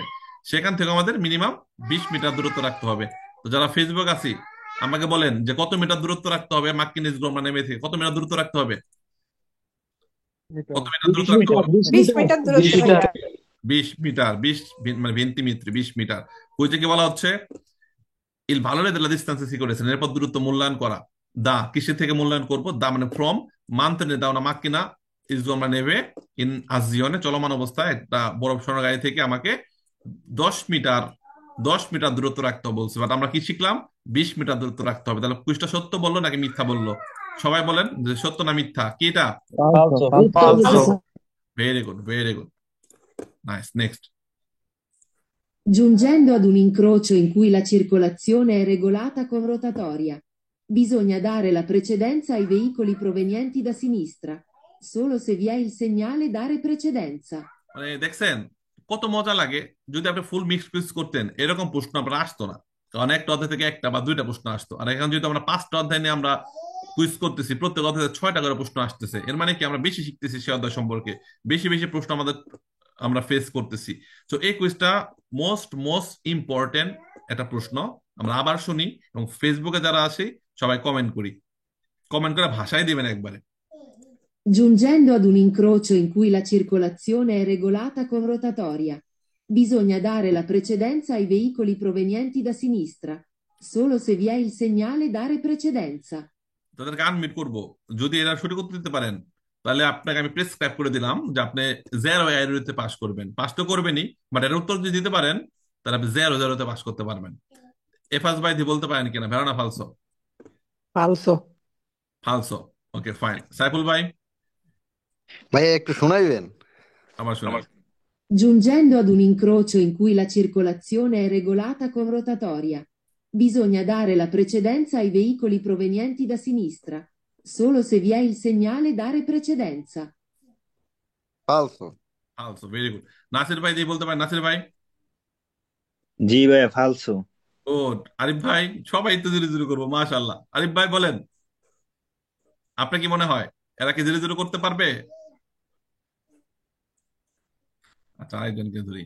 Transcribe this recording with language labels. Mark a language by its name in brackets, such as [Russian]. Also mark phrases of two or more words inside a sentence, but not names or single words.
[Bangla] সেখান থেকে আমাদের মিনিমাম 20 মিটার দূরত্ব রাখতে হবে। তো যারা ফেসবুক আছি, আমাকে বলেন যে কত মিটার দূরত্ব রাখতে হবে [Italian] macchina sgombraneve [Bangla] থেকে, কত মিটার দূরত্ব রাখতে হবে? কত মিটার দূরত্ব রাখতে হবে? 20 মিটার দূরত্ব 20 মিটার। রাখতে হবে। 20 মিটার, 20 মানে 20 মিটার, 20 মিটার। ওই যে কি বলা হচ্ছে, [Italian] il valore della distanza sicurezza, [Bangla] নিরাপদ দূরত্ব মূল্যায়ন করা। দা কিসের থেকে মূল্যায়ন করব? দা মানে ফ্রম, [Italian] mantenere da una macchina insomma neve in azione, [Bangla] চলমান অবস্থায় একটা বরফ সরানো গাড়ি থেকে আমাকে 10 মিটার, 10 মিটার দূরত্ব রাখতে হবে বলছে। বাট আমরা কি শিখলাম? 20 মিটার দূরত্ব রাখতে হবে। তাহলে কুইজটা সত্য বললো নাকি মিথ্যা বললো? সবাই বলেন যে সত্য না মিথ্যা, কি এটা? [Italian] Falso. [Bangla] ফালসো। [English] very good, very good, nice. [Bangla] নেক্সট। [Italian] Giungendo ad un incrocio in cui la circolazione è regolata con rotatoria, bisogna dare la precedenza ai veicoli provenienti da sinistra. Solo se vi è il segnale dare precedenza. [Bangla] মানে দেখছেন কত মজা লাগে? যদি আপনি [English] full mix quiz [Bangla] করতেন, এরকম প্রশ্ন আপনার আসতো না। কারণ একটা অধ্যায় থেকে একটা বা দুইটা প্রশ্ন আসতো। আর এখন যদি আমরা 5টা অধ্যায় নিয়ে আমরা কুইজ করতেছি, প্রত্যেক অধ্যায় থেকে 6টা করে প্রশ্ন আসতেছে, এর মানে কি আমরা বেশি শিখতেছি সে অধ্যায় সম্পর্কে, বেশি বেশি প্রশ্ন আমাদের আমরা ফেস করতেছি। তো এই কুইজটা [English] most most important [Bangla] একটা প্রশ্ন। আমরা আবার শুনি, এবং ফেসবুকে যারা আছে সবাই কমেন্ট করি, কমেন্ট করে ভাষায় দিবেন একবারে। [Italian] Giungendo ad un incrocio in cui la circolazione è regolata con rotatoria, bisogna dare la precedenza ai veicoli provenienti da sinistra. Solo se vi è il segnale dare precedenza. [Bangla] তাদেরকে আনমিট করব। যদি এরা সঠিক উত্তর দিতে পারেন, তাহলে আপনাকে আমি প্রেসক্রাইব করে দিলাম যে আপনি 0 পাস করবেন। পাস তো করবেনই, বাট এর উত্তর যদি দিতে পারেন, তাহলে আপনি 0 পাস করতে পারবেন। এফাস ভাই দি বলতে পারেন কিনা, ভেড়া না ফালসো? ফালসো। ফালসো। [English] okay fine. [Bangla] সাইফুল ভাই ভাইয়া একটু শোনাইবেন? আমার শুনে। [Italian] Giungendo ad un incrocio in cui la circolazione è regolata con rotatoria, bisogna dare la precedenza ai veicoli provenienti da sinistra. Solo se vi è il segnale dare precedenza. [Bangla] ফালসো। ফালসো, [English] very good. [Bangla] নাসির ভাই দি বলতে পারেন, নাসির ভাই। জি ভাইয়া ফালসো। ও, আরিফ ভাই, সবাই তো [English] zero zero [Bangla] করবো, মাশাআল্লাহ। আরিফ ভাই বলেন, আপনার কি মনে হয় এরা কি [English] zero zero [Bangla] করতে পারবে? আচ্ছা, আরেকজনকে ধরি।